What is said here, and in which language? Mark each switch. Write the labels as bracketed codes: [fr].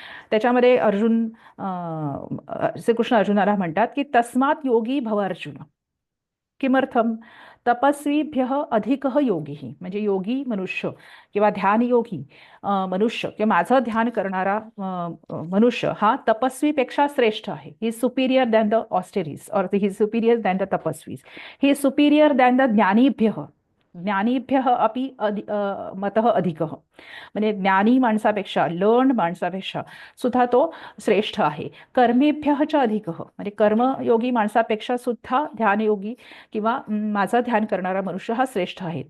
[mr] त्याच्यामध्ये श्रीकृष्ण अर्जुनाला म्हणतात की [sa] तस्मात् योगी भव अर्जुन, किमर्थम तपस्वीभ्य अधिक [mr] योगी, म्हणजे योगी मनुष्य किंवा ध्यान योगी मनुष्य किंवा माझं ध्यान करणारा मनुष्य हा तपस्वीपेक्षा श्रेष्ठ आहे. [en] He is superior than the austerities or he is superior than the तपस्वीज. He is superior than the [sa] ज्ञानीभ्य अपि मतः अधिक, [mr] म्हणजे ज्ञानी माणसापेक्षा लर्न माणसापेक्षा सुद्धा तो श्रेष्ठ आहे. [sa] कर्मेभ्य च अधिक, [mr] म्हणजे कर्मयोगी माणसापेक्षा सुद्धा ध्यानयोगी किंवा माझं ध्यान करणारा मनुष्य हा श्रेष्ठ आहे.